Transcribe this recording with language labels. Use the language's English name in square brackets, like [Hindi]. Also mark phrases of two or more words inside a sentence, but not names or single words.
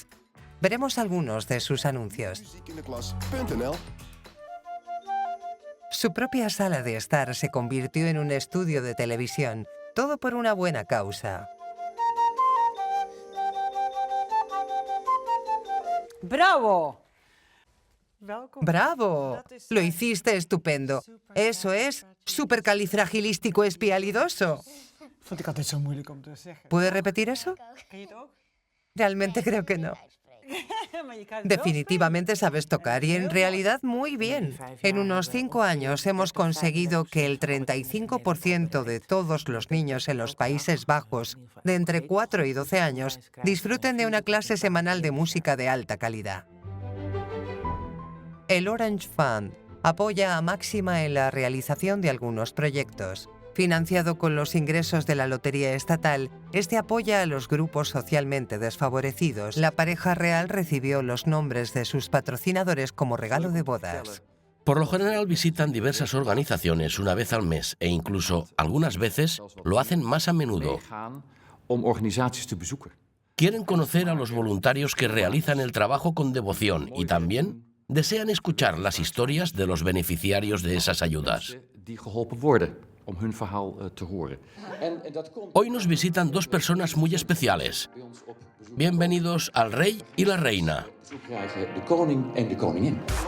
[Spanish] Veremos algunos de sus anuncios. Su propia sala de estar se convirtió en un estudio de televisión, todo por una buena causa. ¡Bravo! ¡Bravo! Lo hiciste estupendo. Eso es supercalifragilístico espialidoso. [Dutch] Vond ik altijd zo moeilijk om te zeggen. [Spanish] ¿Puede repetir eso? [Dutch] Ken je het ook? [Spanish] Realmente creo que no. [Dutch] Maar je kan het wel [Spanish] Definitivamente sabes tocar y en realidad muy bien. En unos 5 años hemos conseguido que el 35% de todos los niños en los Países Bajos de entre 4 y 12 años disfruten de una clase semanal de música de alta calidad. El Orange Fund apoya a Máxima en la realización de algunos proyectos. Financiado con los ingresos de la Lotería Estatal, este apoya a los grupos socialmente desfavorecidos. La pareja real recibió los nombres de sus patrocinadores como regalo de bodas. Por lo general visitan diversas organizaciones una vez al mes e incluso algunas veces lo hacen más a menudo. [Dutch] Meegaan om organisaties te bezoeken. [Spanish] Quieren conocer a los voluntarios que realizan el trabajo con devoción y también desean escuchar las historias de los beneficiarios de esas ayudas. [Dutch] Die geholpen worden, om hun verhaal te horen. [Spanish] Hoy nos visitan dos personas muy especiales. Bienvenidos al rey y la reina. [Dutch] De koning en de koningin.